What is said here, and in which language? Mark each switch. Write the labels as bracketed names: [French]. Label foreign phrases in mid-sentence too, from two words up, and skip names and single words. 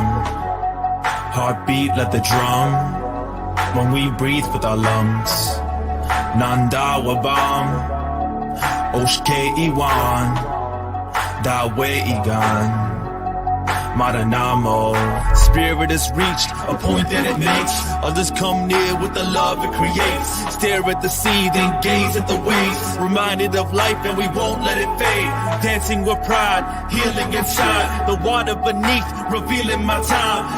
[English] Heartbeat, let the drum. When we breathe with our lungs. [Ojibwa] Nanda wabam. Oshke iwan. Dawe igan. Maranamo. [English] Spirit is reached, a point that it makes. Others come near with the love it creates. Stare at the sea, then gaze at the waves. Reminded of life and we won't let it fade. Dancing with pride, healing inside. The water beneath, revealing my time.